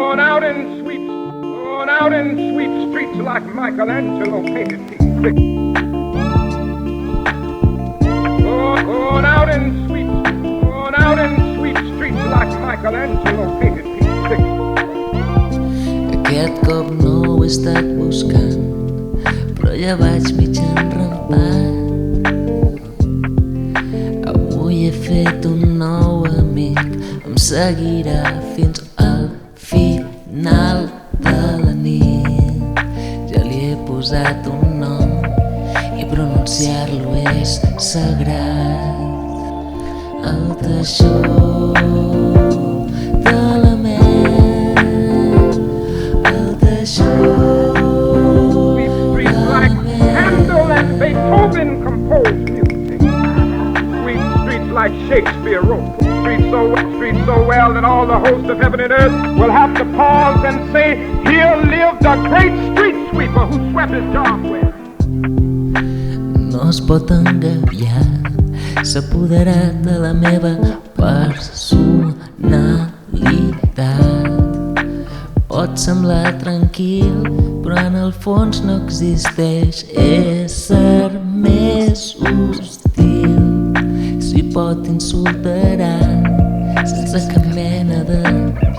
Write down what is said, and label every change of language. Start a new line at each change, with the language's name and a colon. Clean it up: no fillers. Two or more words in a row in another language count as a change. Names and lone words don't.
English: out in sweet streets like Michelangelo painted these. Going out in sweet streets like Michelangelo painted these.
Catalan: Aquest cop no ho he estat buscant, però ja vaig mig enrampat. Avui he fet un nou amic, em seguirà fins al final de la nit. Ja li he posat un nom i pronunciar-lo és sagrat. El teixó de la meva, el teixó
English: Sweet streets like Handel and Beethoven composed music. Sweet streets like Shakespeare wrote. Streets so well that all the hosts of heaven and earth will have to pause and say, here lived a great street sweeper who swept his job well.
Catalan: No es pot engabiar, s'ha apoderat de la meva personalitat. Pot semblar tranquil, però en el fons no existeix. Ésser més hostil, s'hi pot insultar sense cap mena de